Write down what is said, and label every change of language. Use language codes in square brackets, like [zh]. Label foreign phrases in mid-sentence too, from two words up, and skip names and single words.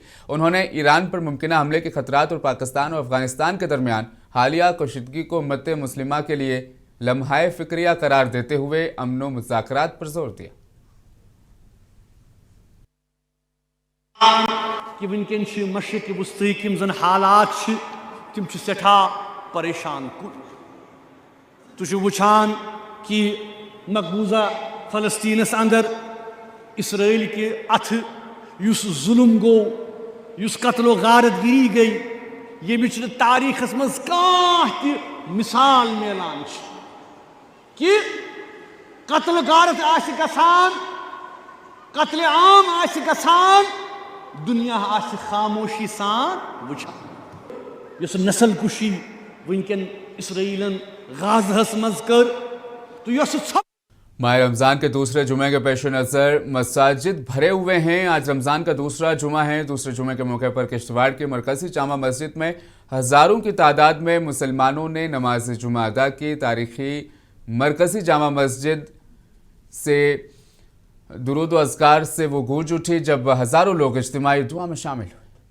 [ur] انہوں نے ایران پر ممکنہ حملے کے خطرات اور پاکستان اور افغانستان کے درمیان حالیہ کشیدگی کو امت مسلمہ کے لیے لمحۂ فکریہ قرار دیتے ہوئے امن و مذاکرات پر زور دیا. [ks] कि वनकन मशरिक वस्ती यम जन हालात तम सठा परेशान कुन। तुम वुचान कि मकबूजा फलस्तीनस अंदर इसराइल के अथ युस जुल्म गो, युस कत्लो गारतगिरी गई, ये तारीखस मज कह मिसाल मिलान कि कत्ल गारत आश गसान, कत्ल आम आश गसान, दुनिया आश खामोशी सान वुचान। यस नस्ल कुशी वनकन इसराइलन गाज़हस मज कर तो यस [ur] ماہ رمضان کے دوسرے جمعے کے پیش نظر مساجد بھرے ہوئے ہیں. آج رمضان کا دوسرا جمعہ ہے۔ دوسرے جمعے کے موقع پر کشتواڑ کی مرکزی جامع مسجد میں ہزاروں کی تعداد میں مسلمانوں نے نماز جمعہ ادا کی. تاریخی مرکزی جامع مسجد سے درود و اذکار سے وہ گونج اٹھی جب ہزاروں لوگ اجتماعی دعا میں شامل ہوئے.